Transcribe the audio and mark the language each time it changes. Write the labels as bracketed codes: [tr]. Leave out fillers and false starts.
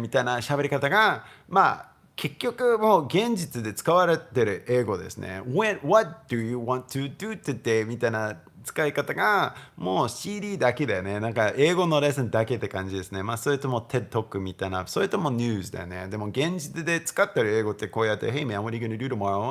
[ja] みたいな喋り方が結局もう現実で使われてる英語ですね。 [en] What do you want to do today? [ja] みたいな使い方がもう CD だけだよね。なんか英語のレッスンだけって感じですね。それとも TED Talk みたいな、それともニュースだよね。でも現実で使ってる英語ってこうやって [en] Hey man, what are you gonna do tomorrow?